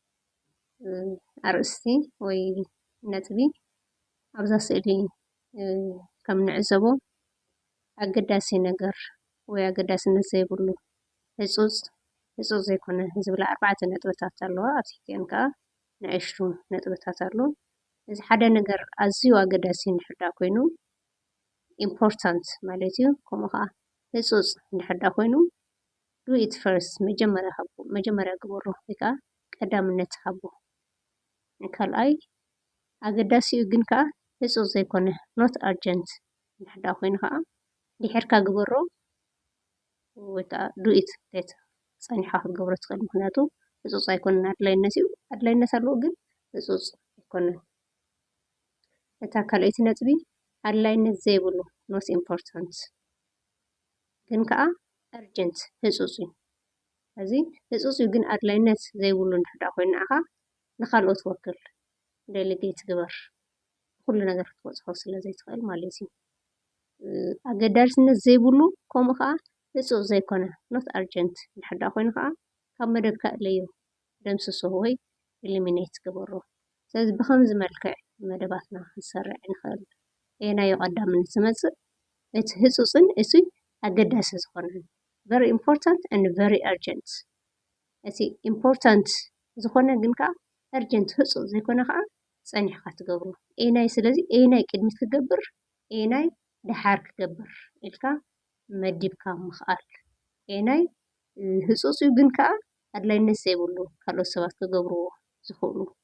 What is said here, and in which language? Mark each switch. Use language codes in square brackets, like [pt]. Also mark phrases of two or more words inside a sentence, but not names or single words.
[ti] ኣርእስቲ ወይ ነጥቢ ኣብዛ ስእሊ ከም ንዕዘቦ ኣገዳሲ ነገር ወይ ኣገዳስነት ዘይብሉ ህፁፅ ዘይኮነ ዝብላ 4 ነጥብታት ኣለዋ ኣብ ትሕቲአን ከዓ ንእሽቱ ነጥብታት ኣሎ እዚ ሓደ ነገር ኣዝዩ ኣገዳሲ እንድሕር ኮይኑ ኢምፖርታንት ማለት እዩ ከምኡ ከዓ ህፁፅ እንድሕር ኮይኑ [en] do it first [ti] መጀመርያ ግበሮ ወይ ከዓ ቀዳምነት ሃቦ ካልኣይ ኣገዳሲ ግን ከዓ ህፁፅ ዘይኮነ [en] not urgent [ti] እንድሕር ኮይኑ ከዓ ድሕርካ ግበሮ ወይ ከዓ [en] do it later [ti] ፀኒሕካ ክትገብሮ ትኽእል ምክንያቱ ህፁፅ ኣይኮነን ኣድላይነት እዩ ኣድላይነት ኣለዎ ግን ህፁፅ ኣይኮነን እታ ካልአይቲ ነጥቢ ኣድላይነት ዘይብሉ [en] not important [ti] ግን ከዓ urgent ህፁፅ እዩ እዚ ህፁፅ እዩ ግን ኣድላይነት ዘይብሉ እንድሕር ኮይኑ ንዓኻ ንኻልኦት ወክል ዴሊጌት ግበር ኩሉ ነገር ክትበፅሖ ስለ ዘይትኽእል ማለት እዩ ኣገዳስነት ዘይብሉ ከምኡ ከዓ ህፁፅ ዘይኮነ [en] not urgent [ti] እንድሕር ኮይኑ ከዓ ካብ መደብካ እለዮ ደምስሶ ወይ ኤሊሚኔት ግበሮ ስለዚ ብከምዚ መልክዕ መደባትና ክንሰርዕ ንኽእል ናዮ ቀዳምነት ዝመፅእ እቲ ህፁፅን እቲ ኣገዳሲ ዝኾነን [en] very important and very urgent [ti] እቲ important ዝኾነ ግን ከዓ urgent ህፁፅ ዘይኮነ ከዓ ፀኒሕካ ትገብሮ ናይ ስለዚ ናይ ቅድሚት ክገብር ናይ ድሓር ክገብር ኢልካ መዲብካ ምኽኣል ናይ ህፁፅ ግን ከዓ ኣድላይነት ዘይብሉ ካልኦት ሰባት ክገብርዎ ዝኽእሉ